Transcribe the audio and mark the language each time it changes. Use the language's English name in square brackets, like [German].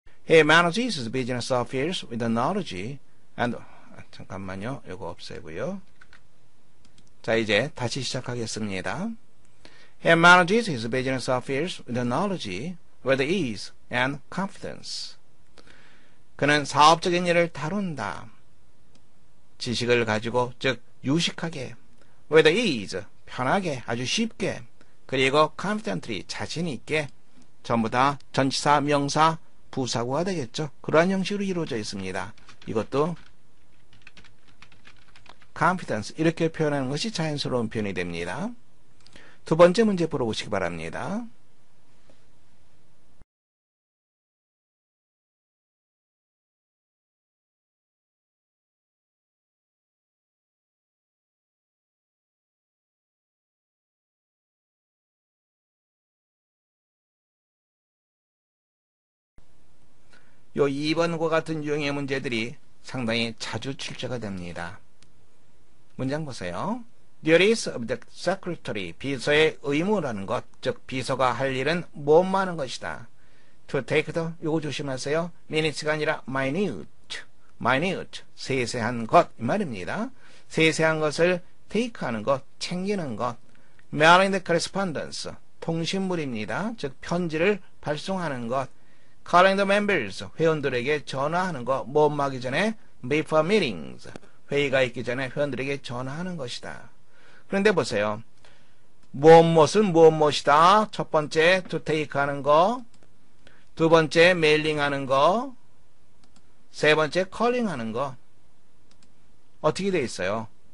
[English] He manages his business affairs with knowledge and [Korean] 잠깐만요. 이거 없애고요. 자, 이제 다시 시작하겠습니다. [English] He manages his business affairs with knowledge, with ease and confidence. [Korean] 그는 사업적인 일을 다룬다. 지식을 가지고, 즉 유식하게, [English] with ease, [Korean] 편하게, 아주 쉽게, 그리고 confidently, 자신 있게, 전부 다 전치사, 명사, 부사구가 되겠죠. 그러한 형식으로 이루어져 있습니다. 이것도 confidence 이렇게 표현하는 것이 자연스러운 표현이 됩니다. 두 번째 문제 풀어보시기 바랍니다. 요 2번과 같은 유형의 문제들이 상당히 자주 출제가 됩니다. 문장 보세요. [English] Duties of the secretary, [Korean] 비서의 의무라는 것, 즉 비서가 할 일은 뭐만 하는 것이다. [English] To take the, [Korean] 요거 조심하세요. minutes가 아니라 minute, 세세한 것 이 말입니다. 세세한 것을 take하는 것, 챙기는 것. [English] mailing the correspondence, [Korean] 통신물입니다. 즉 편지를 발송하는 것. [English] calling the members, [Korean] 회원들에게 전화하는 것. 모험 하기 전에 [English] before meetings, [Korean] 회의가 있기 전에 회원들에게 전화하는 것이다. 그런데 보세요. 무엇은 무엇이다. 첫 번째 to take 하는 거, 두 번째 메일링 하는 거, 세 번째 calling 하는 거. 어떻게 되어 있어요?